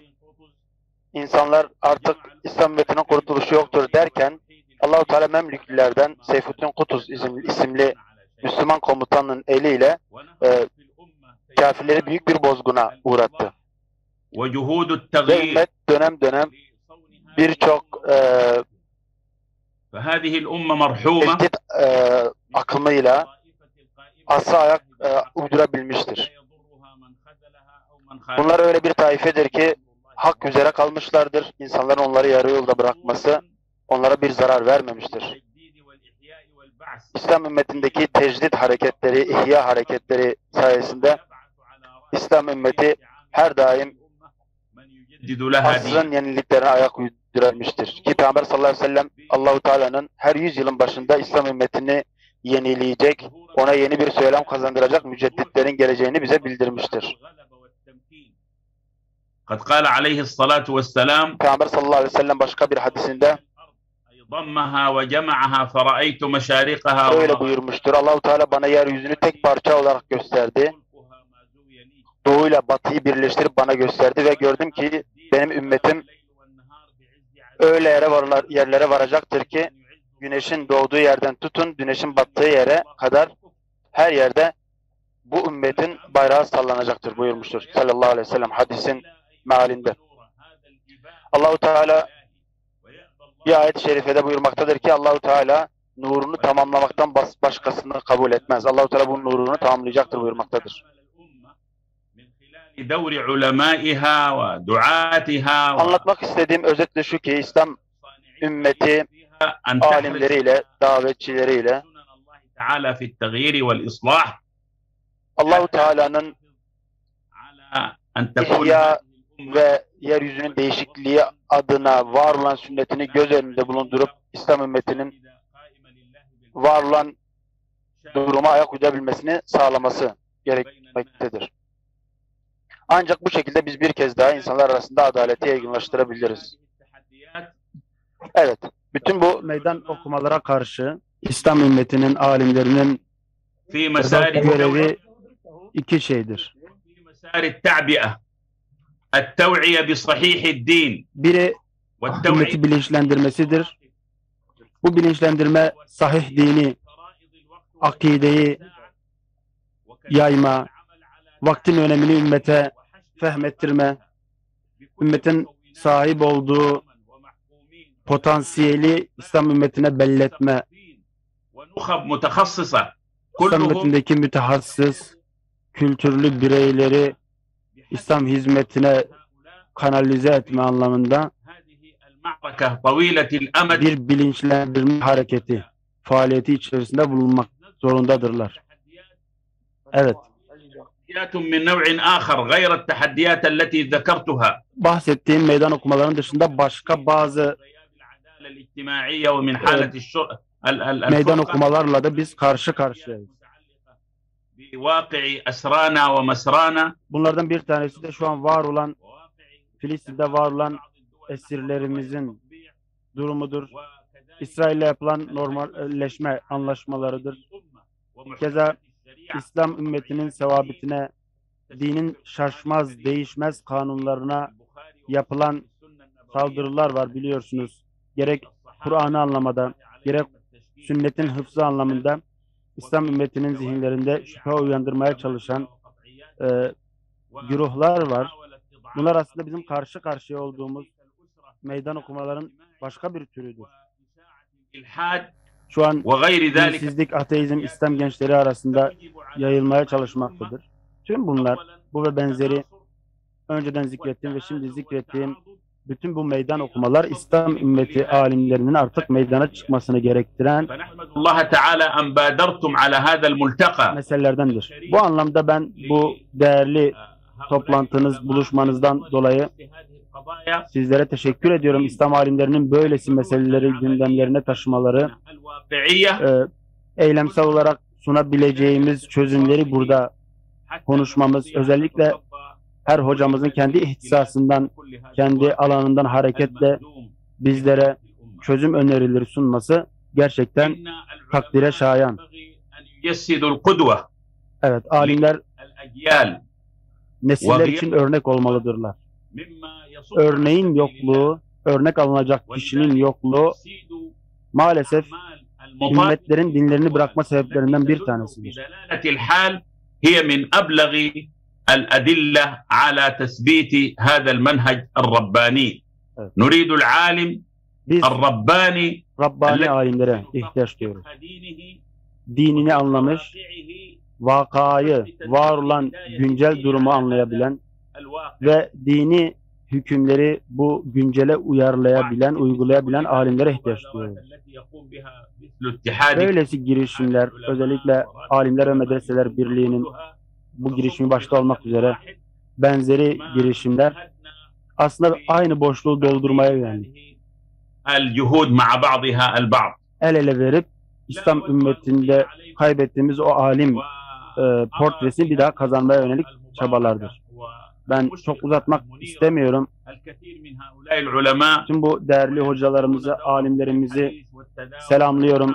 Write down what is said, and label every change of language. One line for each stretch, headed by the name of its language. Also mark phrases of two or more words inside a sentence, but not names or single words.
Turkish: İnsanlar artık İslam ümmetinin kurtuluşu yoktur derken Allah-u Teala Memlüklilerden Seyfuddin Kutuz isimli Müslüman komutanın eliyle kafirleri büyük bir bozguna uğrattı.
Arabic: وجهود
Turkish: Ve
Arabic: التغيير
Turkish: ümmet dönem dönem birçok
Arabic: فهذه الأمة مرحومة
Turkish: tehdit akımıyla asla ayak uydurabilmiştir. Bunlar öyle bir taifedir ki hak üzere kalmışlardır. İnsanların onları yarı yolda bırakması onlara bir zarar vermemiştir. İslam ümmetindeki tecdit hareketleri, ihya hareketleri sayesinde İslam ümmeti her daim asrın yeniliklerine ayak uydurabilmiştir. Ki Peygamber
Arabic: صلى الله عليه وسلم
Turkish: Allahu Teala'nın her 100 yılın başında İslam ümmetini yenileyecek, ona yeni bir söylem kazandıracak mücedditlerin geleceğini bize bildirmiştir.
Arabic: قد قال عليه الصلاة والسلام
Turkish: Peygamber
Arabic: صلى الله عليه وسلم
Turkish: başka bir hadisinde
Arabic: ضمها وجمعها فرأيت مشارقها
Turkish: öyle buyurmuştur. Allahu Teala bana yeryüzünü tek parça olarak gösterdi. Doğuyla batıyı birleştirip bana gösterdi ve gördüm ki benim ümmetim öyle yerlere varacaktır ki güneşin doğduğu yerden tutun güneşin battığı yere kadar her yerde bu ümmetin bayrağı sallanacaktır buyurmuştur
Arabic: صلى الله عليه وسلم
Turkish: hadisin mealinde. Allahu Teala bir ayet-i şerifede buyurmaktadır ki Allahu Teala nurunu tamamlamaktan başkasını kabul etmez. Allahu Teala bu nurunu tamamlayacaktır buyurmaktadır.
Arabic: دور علمائها ودعاتها
Turkish: Anlatmak istediğim özetle şu ki İslam ümmeti alimleriyle, davetçileriyle
Arabic: تعالى في التغيير والإصلاح
Turkish: Allahu Teala'nın
Arabic: على أن تكون
Turkish: ihya ve yeryüzünün değişikliği adına var olan sünnetini göz önünde bulundurup İslam ümmetinin var olan duruma ayak uydurabilmesini sağlaması gerekmektedir. Ancak bu şekilde biz bir kez daha insanlar arasında adaleti yaygınlaştırabiliriz. Evet, bütün bu meydan okumalara karşı İslam ümmetinin, alimlerinin
Arabic: في مسار
Turkish: görevi iki şeydir.
Arabic: في مسار التعبئة التوعية بصحيح الدين
Turkish: Biri
Arabic: والتوعية
Turkish: ümmeti bilinçlendirmesidir. Bu bilinçlendirme sahih dini, akideyi yayma, vaktin önemini ümmete fehmettirme, ümmetin sahip olduğu potansiyeli İslam ümmetine belletme,
Arabic: ونخب متخصصة
Turkish: İslam
Arabic: كلهم
Turkish: ümmetindeki mütehassıs, kültürlü bireyleri İslam hizmetine kanalize etme anlamında
Arabic: هذه المعركة طويلة الأمد
Turkish: bir bilinçlendirme hareketi, faaliyeti içerisinde bulunmak zorundadırlar. Evet.
Arabic: تحديات من نوع آخر غير التحديات التي ذكرتها
Turkish: Bahsettiğim meydan okumaların dışında başka bazı
Arabic: الاجتماعية ومن حالة
Turkish: meydan
Arabic: الفرقة
Turkish: okumalarla da biz karşı karşıyayız.
Arabic: بواقع أسرانا ومسرانا
Turkish: Bunlardan bir tanesi de şu an var olan, Filistin'de var olan esirlerimizin durumudur. İsrail'le yapılan normalleşme anlaşmalarıdır. Keza İslam ümmetinin sevabetine, dinin şaşmaz, değişmez kanunlarına yapılan saldırılar var biliyorsunuz. Gerek Kur'an'ı anlamada, gerek sünnetin hıfzı anlamında İslam ümmetinin zihinlerinde şüphe uyandırmaya çalışan güruhlar var. Bunlar aslında bizim karşı karşıya olduğumuz meydan okumaların başka bir türüdür. Şu an
Arabic: وغير ذلك
Turkish: dinsizlik, ateizm, İslam gençleri arasında yayılmaya çalışmaktadır. Tüm bunlar, bu ve benzeri önceden zikrettiğim ve şimdi zikrettiğim bütün bu meydan okumalar İslam ümmeti alimlerinin artık meydana çıkmasını gerektiren
Arabic: فنحمد الله تعالى أن بادرتم على هذا الملتقى
Turkish: meselelerdendir. Bu anlamda ben bu değerli toplantınız, buluşmanızdan dolayı sizlere teşekkür ediyorum. İslam alimlerinin böylesi meseleleri gündemlerine taşımaları,
Arabic: الواقعية
Turkish: eylemsel olarak sunabileceğimiz çözümleri burada konuşmamız, özellikle her hocamızın kendi ihtisasından, kendi alanından hareketle bizlere çözüm önerileri sunması gerçekten takdire şayan.
Arabic: يجسد القدوة
Turkish: Evet, alimler
Arabic: الأجيال
Turkish: nesiller için örnek olmalıdırlar. Örneğin yokluğu, örnek alınacak kişinin yokluğu maalesef ümmetlerin dinlerini bırakma sebeplerinden bir tanesidir.
Arabic: الحال هي من أبلغ الأدلة على تثبيت هذا المنهج الرباني. نريد العالم
Turkish: Biz
Arabic: الرباني
Turkish: Rabbani alimlere ihtiyaç duyuyoruz. Dinini anlamış, vakayı, var olan güncel durumu anlayabilen ve dini hükümleri bu güncele uyarlayabilen, uygulayabilen alimlere ihtiyaç duyuyoruz. Böylesi girişimler, özellikle Alimler ve Medreseler Birliği'nin bu girişimi başta olmak üzere benzeri girişimler aslında aynı boşluğu doldurmaya yönelik.
Arabic: الجهود مع بعضها البعض.
Turkish: El ele verip İslam ümmetinde kaybettiğimiz o alim portresini bir daha kazanmaya yönelik çabalardır. Ben çok uzatmak istemiyorum. Tüm bu değerli hocalarımızı, alimlerimizi selamlıyorum.